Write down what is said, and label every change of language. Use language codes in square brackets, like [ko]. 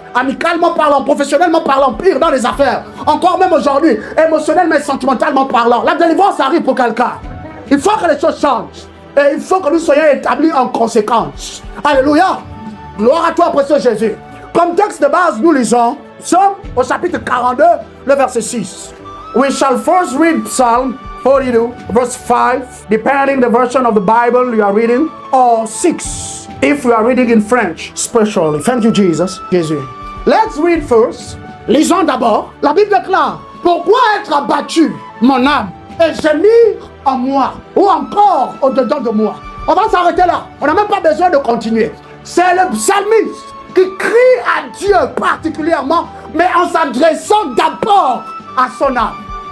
[fr] Amicalement parlant, professionnellement parlant, pire dans les affaires. Encore même aujourd'hui, émotionnellement et sentimentalement parlant. La délivrance arrive pour quelqu'un. Il faut que les choses changent. Et il faut que nous soyons établis en conséquence. Alléluia. Gloire à toi, précieux Jésus. Comme texte de base, nous lisons Psaume au chapitre 42, le verset 6. [en] We shall first read Psalm 42, verse 5, depending the version of the Bible you are reading, or 6, if you are reading in French, especially. Thank you, Jesus. Jésus. Let's read first. [fr] Lisons d'abord. La Bible déclare, pourquoi être abattu, mon âme, et gémir en moi, ou encore au-dedans de moi? On va s'arrêter là. On n'a même pas besoin de continuer. C'est le psalmiste qui crie à Dieu particulièrement, mais en s'adressant d'abord à son âme.